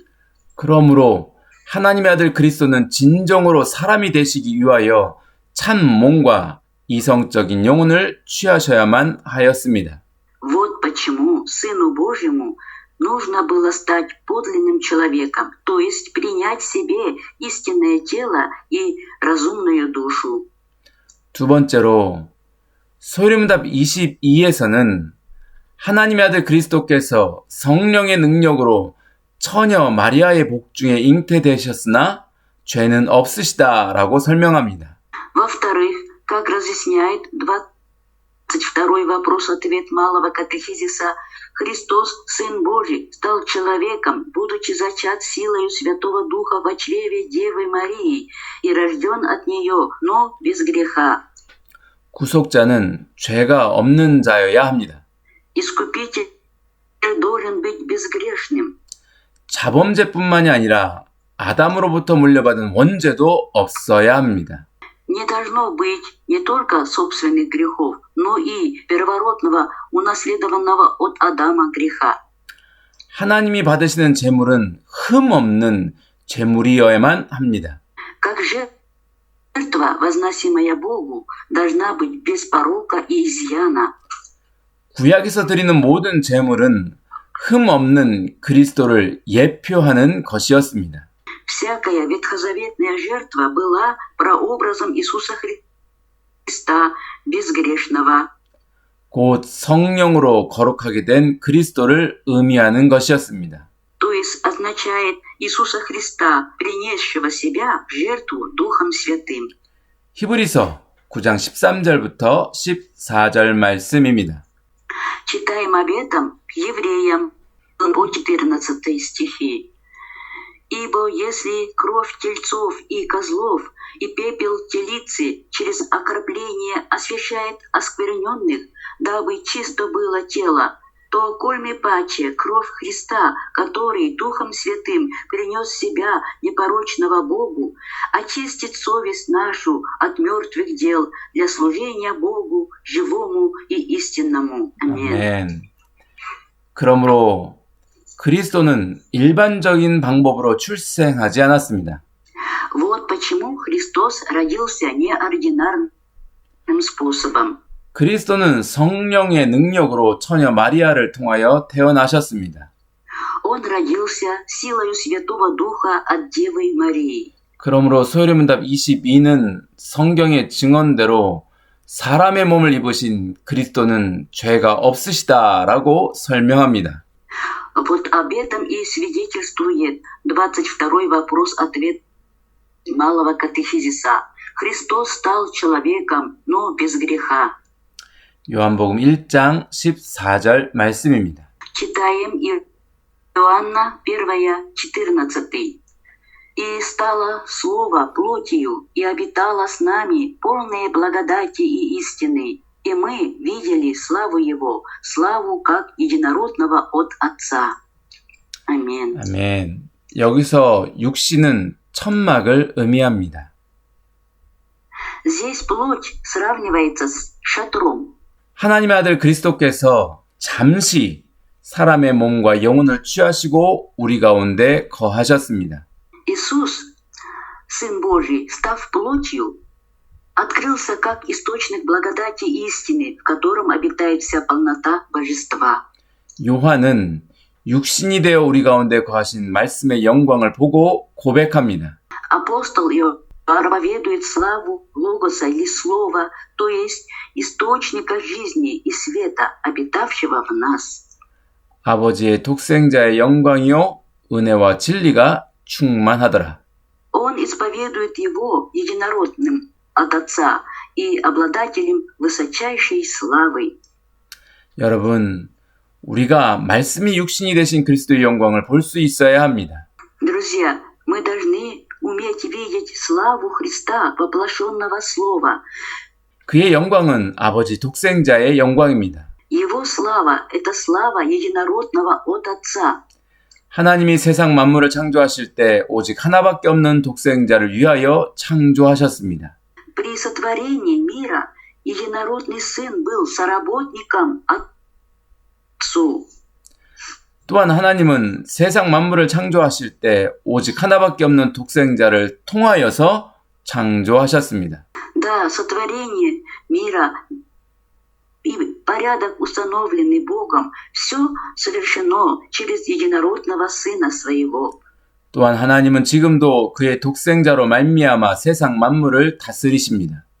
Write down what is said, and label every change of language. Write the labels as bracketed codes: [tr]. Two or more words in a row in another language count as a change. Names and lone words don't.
[ko] 그러므로 하나님의 아들 그리스도는 진정으로 사람이 되시기 위하여 참 몸과 이성적인 영혼을 취하셔야만 하였습니다. [ru] Вот почему Сыну Божьему нужно было стать подлинным человеком, то есть принять в себе истинное тело и разумную душу. [ko] 두 번째로 소리문답 22에서는 하나님의 아들 그리스도께서 성령의 능력으로 처녀 마리아의 복중에 잉태되셨으나 죄는 없으시다라고 설명합니다. [ru] Во-вторых, как разъясняет 22-й вопрос-ответ Малого катехизиса, Христос, Сын Божий, стал человеком, будучи зачат силою Святого Духа во чреве Девы Марии и рожден от нее, но без греха. [ko] 구속자는 죄가 없는 자여야 합니다. [ru] Искупитель должен быть безгрешным. [ko] 자범죄뿐만이 아니라 아담으로부터 물려받은 원죄도 없어야 합니다. [ru] Не должно быть не только собственных грехов, но и первородного, унаследованного от Адама греха. [ko] 하나님이 받으시는 제물은 흠 없는 제물이어야만 합니다. [ru] Как жертва, возносимая Богу, должна быть без порока и изъяна. [ko] 구약에서 드리는 모든 제물은 흠 없는 그리스도를 예표하는 것이었습니다. [ru] Всякая ветхозаветная жертва была прообразом Иисуса Христа, безгрешного. [ko] 곧 성령으로 거룩하게 된 그리스도를 의미하는 것이었습니다. [ru] То есть означает Иисуса Христа, принесшего себя в жертву Духом Святым. [ko] 히브리서 9장 13절부터 14절 말씀입니다. [ru] Читаем об этом к евреям по 14 стихи. «Ибо если кровь тельцов и козлов и пепел телицы через окропление освящает оскверненных, дабы чисто было тело, то кольми паче кровь Христа, который Духом Святым принес себя непорочного Богу, очистит совесть нашу от мертвых дел для служения Богу, живому и истинному». Аминь. [ko] 아멘. 그러므로 그리스도는 일반적인 방법으로 출생하지 않았습니다. [ru] Вот почему Христос родился неординарным способом. [ko] 그리스도는 성령의 능력으로 처녀 마리아를 통하여 태어나셨습니다. [ru] Он родился силою Святого Духа от Девы Марии. [ko] 그러므로 소요리문답 22는 성경의 증언대로 사람의 몸을 입으신 그리스도는 죄가 없으시다라고 설명합니다. [ru] Вот об этом и свидетельствует 22-й вопрос-ответ Малого катехизиса. Христос стал человеком, но без греха. [ko] 요한복음 1장 14절 말씀입니다. [ru] Читаем Иоанна 1:14. «И стало Слово плотью, и обитало с нами, полное благодати и истины, и мы видели славу Его, славу как единородного от Отца». [ko] 아멘. 아멘. 여기서 육신은 천막을 의미합니다. [ru] Здесь плоть сравнивается с шатром. [ko] 하나님의 아들 그리스도께서 잠시 사람의 몸과 영혼을 취하시고 우리 가운데 거하셨습니다. [ru] Иисус, Сын Божий, став плотью, открылся как источник благодати и истины, в котором обитает вся полнота божества. [ko] 요한은 육신이 되어 우리 가운데 거하신 말씀의 영광을 보고 고백합니다. [ru] Апостол Иоанн проповедует славу Логоса или Слова, то есть источника жизни и света, обитавшего в нас. [ko] 아버지의 독생자의 영광이요 은혜와 진리가 충만하더라. [ru] Он исповедует Его единородным от Отца, и обладателем высочайшей славы. [ko] 여러분, 우리가 말씀이 육신이 되신 그리스도의 영광을 볼 수 있어야 합니다. [ru] Друзья, мы должны уметь видеть славу Христа, воплощенного Слова. [ko] 그의 영광은 아버지 독생자의 영광입니다. [ru] Его слава – это слава единородного от Отца. [ko] 하나님이 세상 만물을 창조하실 때 오직 하나밖에 없는 독생자를 위하여 창조하셨습니다. [ru] При сотворении мира единородный Сын был соработником Отцу. [ko] 또한 하나님은 세상 만물을 창조하실 때 오직 하나밖에 없는 독생자를 통하여서 창조하셨습니다. [ru] Да, сотворение мира и порядок, установленный Богом, все совершено через единородного Сына Своего. [ko] 또한 하나님은 지금도 그의 독생자로 말미암아 세상 만물을 다스리십니다.